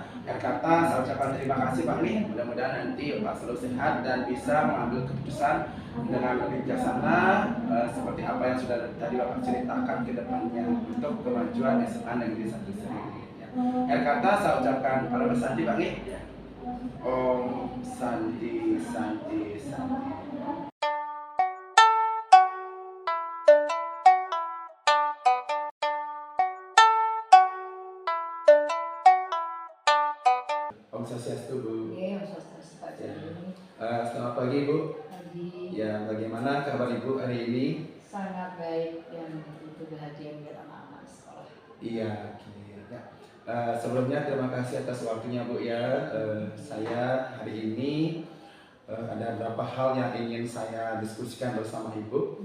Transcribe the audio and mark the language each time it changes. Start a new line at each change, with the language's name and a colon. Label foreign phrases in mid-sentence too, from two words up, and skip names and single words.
Indonesian: Saya ucapkan terima kasih Pak Ngi. Mudah-mudahan nanti Bapak selalu sehat dan bisa mengambil keputusan dengan lebih bijaksana, seperti apa yang sudah tadi Bapak ceritakan ke depannya untuk kemajuan SMA Negeri 1 Serit. Saya ucapkan para bersanti Pak Ngi.
Sanskrit: Om Santi Santi Santi. Om Swastiastu Bu.
Indonesian: Iya,
Sanskrit: Om Swastiastu
Indonesian: Pak Joni. Selamat pagi Bu. Pagi. Ya, bagaimana kabar Ibu hari ini? Sangat baik dan begitu bahagia melihat anak-anak sekolah. Iya, oke. Ya. Sebelumnya terima kasih atas waktunya Bu ya. Saya hari ini ada beberapa hal yang ingin saya diskusikan bersama Ibu.